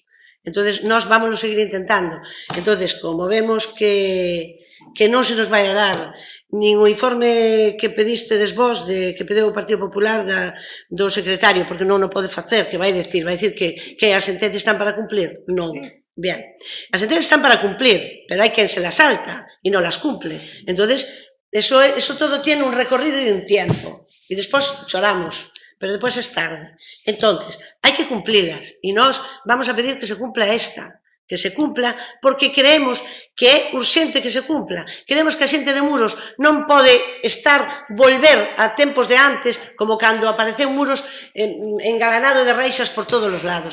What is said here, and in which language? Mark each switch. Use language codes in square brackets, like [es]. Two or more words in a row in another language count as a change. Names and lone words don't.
[gl] Entonces, nós vamos seguir intentando. Entonces, como vemos que non se nos vai a dar nin o informe que pedistedes vos, que pedeu o Partido Popular do secretario, porque non o pode facer, que vai dicir que as sentencias están para cumplir. Non. Bien. As sentencias están para cumplir, pero hai quen se las salta e non las cumple. [es] Entonces, eso todo tiene un recorrido y un tiempo. [gl] E despois choramos, pero despois é tarde. Entonces, hai que cumplilas. E nós vamos a pedir que se cumpla esta, que se cumpla, porque creemos que é urxente que se cumpla. Creemos que a xente de Muros non pode volver a tempos de antes, como cando apareceu Muros engalanado de reixas por todos os lados.